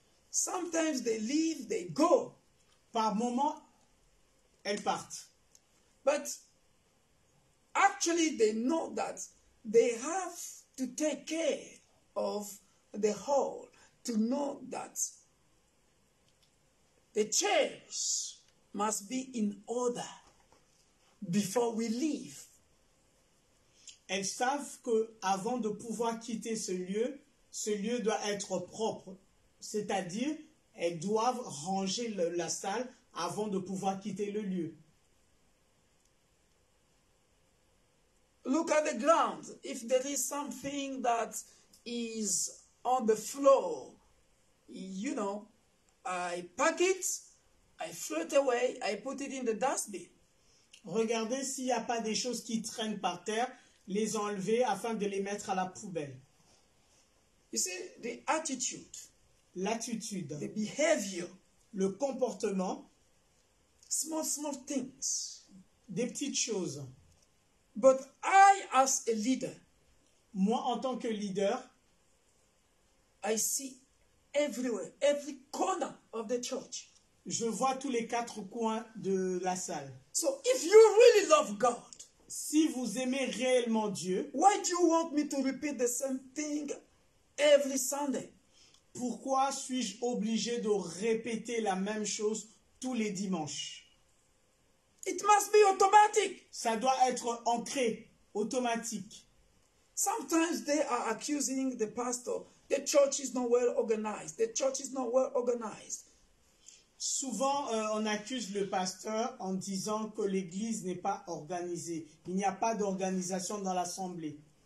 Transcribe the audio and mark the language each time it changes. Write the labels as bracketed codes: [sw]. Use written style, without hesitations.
[en] Sometimes they leave, they go. [fr] Par moment, elles partent. [en] But actually they know that they have to take care of the hall, to know that the chairs must be in order before we leave. [fr] Elles savent qu'avant de pouvoir quitter ce lieu doit être propre. C'est-à-dire, elles doivent ranger la salle avant de pouvoir quitter le lieu. [en] Look at the ground. If there is something that is on the floor, you know, I pack it, I throw it away, I put it in the dustbin. [fr] Regardez s'il n'y a pas des choses qui traînent par terre, les enlever afin de les mettre à la poubelle. [en] You see, the attitude, [fr] L'attitude, [en] the behavior, [fr] le comportement, [en] small things. [fr] des petites choses. [en] But I, as a leader, [fr] Moi, en tant que leader, [en] I see everywhere, every corner of the church. [fr] je vois tous les quatre coins de la salle. [en] So if you really love God, [fr] Si vous aimez réellement Dieu, [en] why do you want me to repeat the same thing every Sunday? [fr] pourquoi suis-je obligé de répéter la même chose tous les dimanches? [en] It must be automatic. [fr] Ça doit être ancré, automatique. [en] Sometimes they are accusing the pastor, the church is not well organized. The church is not well organized. [fr] Souvent, on accuse le pasteur en disant que l'église n'est pas organisée. Il n'y a pas d'organisation dans l'assemblée.